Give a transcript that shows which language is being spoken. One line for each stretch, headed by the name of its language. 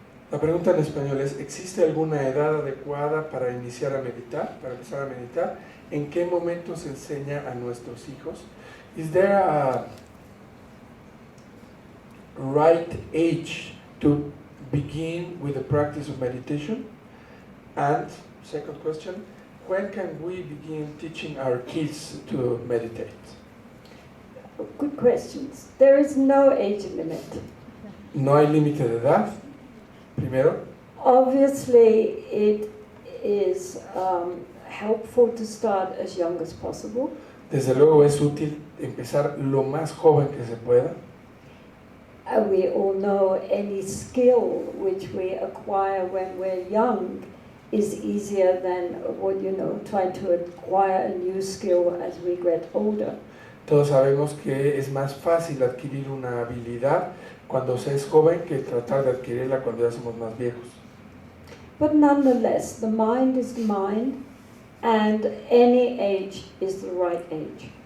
Spanish: La pregunta en español es: ¿existe alguna edad adecuada para iniciar a meditar, para empezar a meditar? ¿En qué momento se enseña a nuestros hijos?
English: Is there a right age to begin with the practice of meditation? And second question, when can we begin teaching our kids to meditate? Good questions. There is no age limit.
Spanish: No hay límite de edad, primero.
English: Obviously, it is helpful to start as young as possible.
Spanish: Desde luego es útil empezar lo más joven que se pueda.
English: We all know any skill which we acquire when we're young is easier than trying to acquire a new skill as we get older.
Spanish: Todos sabemos que es más fácil adquirir una habilidad cuando se es joven que tratar de adquirirla cuando ya somos más viejos.
English: But nonetheless, the mind is the mind, and any age is the right age.